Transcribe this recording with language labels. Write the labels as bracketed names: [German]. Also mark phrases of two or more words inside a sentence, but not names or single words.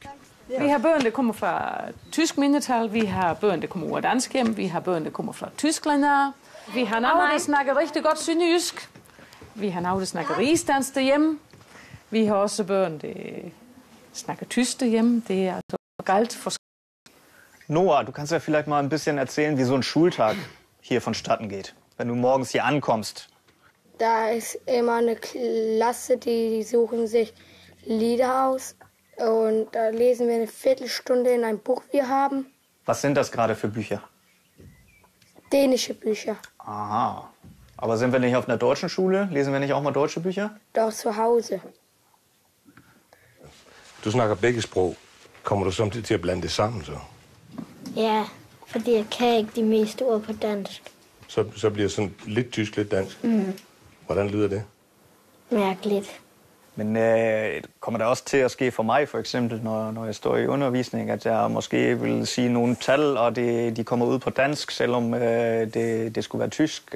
[Danish] Vi har børn, der kommer fra tysk mindretal, vi har børn, der kommer fra dansk hjem, vi har børn, der kommer fra Tyskland. Vi har nogle, der snakker rigtig godt sønderjysk. Vi har nogle, der snakker rigsdansk derhjemme. Vi har også børn, der snakker tysk derhjemme. Det er altså galt for... [German] Noah, du kannst ja vielleicht mal ein bisschen erzählen, wie so ein Schultag hier vonstatten geht, wenn du morgens hier ankommst. Da ist immer eine Klasse, die suchen sich Lieder aus. Und da lesen wir eine Viertelstunde in ein Buch, wir haben. Was sind das gerade für Bücher? Dänische Bücher. Aha. Aber sind wir nicht auf einer deutschen Schule? Lesen wir nicht auch mal deutsche Bücher? Doch, zu Hause. [Danish] Du snakker begge sprog. Kommer du samtidig til at blande det sammen, så? Ja, fordi jeg kan ikke de meste ord på dansk. Så bliver det sådan lidt tysk, lidt dansk. Hvordan lyder det? Mærkeligt. Men kommer det også til at ske for mig, for eksempel, når jeg står i undervisning, at jeg måske vil sige nogle tal, og de kommer ud på dansk, selvom det skulle være tysk?